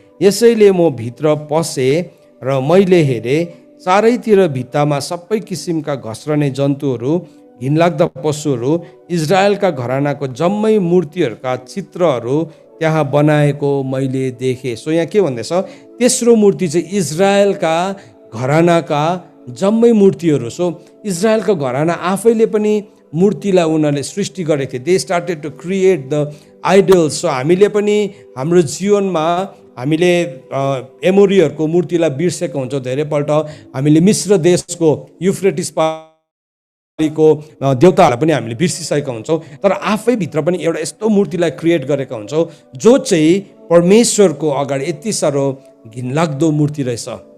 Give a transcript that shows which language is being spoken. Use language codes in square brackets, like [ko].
[ne] यसैले म भित्र पसेँ र मैले हेरेँ, चारैतिर भित्तामा सबै किसिमका घस्रने जन्तुहरू, घिनलाग्दा पशुहरू, इजरायलका घरानाको जम्मै मूर्तिहरूका चित्रहरू त्यहाँ बनाएको मैले देखेँ। सो यहाँ के भन्दैछ? तेस्रो मूर्ति चाहिँ इजरायलका घरानाका जम्मै मूर्तिहरू। सो इजरायलको घराना आफैले पनि मूर्तिलाई उनीहरूले सृष्टि गरेको थिए। [en] They started to create the idols. [ne] So हामीले पनि हाम्रो जीवनमा हामीले एमोरीहरूको मूर्तिलाई बिर्सेको हुन्छौँ। धेरैपल्ट हामीले मिस्र देशको युफ्रेटिस को देवताहरूलाई पनि हामीले बिर्सिसकेका हुन्छौँ, तर आफैभित्र पनि एउटा यस्तो मूर्तिलाई क्रिएट गरेका हुन्छौँ जो चाहिँ परमेश्वरको अगाडि यति साह्रो घिनलाग्दो मूर्ति रहेछ।